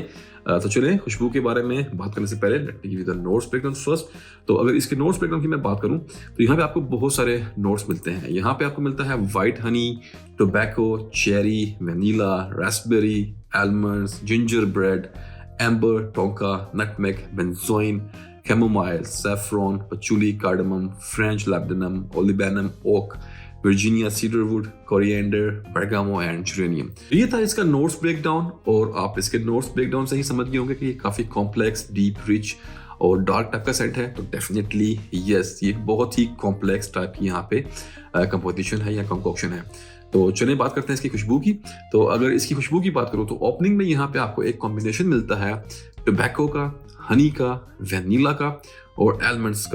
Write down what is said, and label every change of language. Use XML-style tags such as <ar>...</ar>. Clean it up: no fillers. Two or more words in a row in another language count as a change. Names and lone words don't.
<hi>तो चलिए खुशबू के बारे में बात करने से पहले</hi> <en>let me give you the notes breakdown first.</en> <hi>तो अगर इसके</hi> <en>notes breakdown</en> <hi>की मैं बात करूं तो यहाँ पे आपको बहुत सारे नोट्स मिलते हैं। यहाँ पे आपको मिलता है</hi> <en>white honey, tobacco, cherry, vanilla, raspberry, almonds, ginger bread, amber, tonka, nutmeg, benzoin, chamomile, saffron, patchouli, cardamom, French labdanum, olibanum, oak, Virginia cedarwood, coriander, bergamot and geranium।</en> <hi>ये था इसका</hi> <en>notes breakdown,</en> <hi>और आप इसके</hi> <en>notes breakdown</en> <hi>से ही समझ गए होंगे कि ये काफी</hi> <en>complex, deep, rich</en> <hi>और</hi> <en>dark type</en> <hi>का सेंट है। तो</hi> <en>definitely yes,</en> <hi>ये बहुत ही कॉम्प्लेक्स टाइप की यहाँ पे कंपोजिशन है या कंकोक्शन है। तो चलिए बात करते हैं इसकी खुशबू की। तो अगर इसकी खुशबू की बात करूँ तो ओपनिंग में यहाँ पे आपको एक कॉम्बिनेशन मिलता है टोबैको का, हनी का, वैनिला का और एलमंड्स का।</hi>